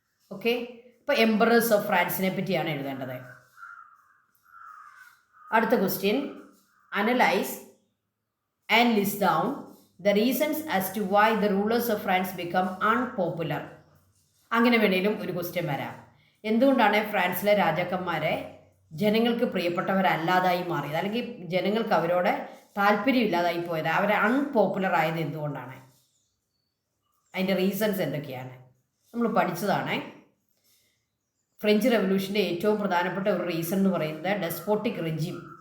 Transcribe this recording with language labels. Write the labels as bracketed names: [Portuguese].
[Malayalam] Okay, ഇപ്പോൾ emperors of ഫ്രാൻസിനെ പറ്റിയാണ് എഴുതേണ്ടത്. അടുത്ത question. [English] Analyse and list down the reasons as to why the rulers of France become unpopular. [Malayalam] അങ്ങനെ വേണേലും ഒരു ക്വസ്റ്റ്യൻ വരാം. എന്തുകൊണ്ടാണ് ഫ്രാൻസിലെ രാജാക്കന്മാരെ ജനങ്ങൾക്ക് പ്രിയപ്പെട്ടവരല്ലാതായി മാറിയത്, അല്ലെങ്കിൽ ജനങ്ങൾക്ക് അവരോട് താല്പര്യമില്ലാതായി പോയത്, അവരെ അൺപോപ്പുലർ ആയത് എന്തുകൊണ്ടാണ്? അതിൻ്റെ റീസൺസ് എന്തൊക്കെയാണ് നമ്മൾ പഠിച്ചതാണ്. ഫ്രഞ്ച് റെവല്യൂഷൻ്റെ ഏറ്റവും പ്രധാനപ്പെട്ട ഒരു റീസൺ എന്ന് പറയുന്നത് ഡെസ്പോട്ടിക് റെജിം.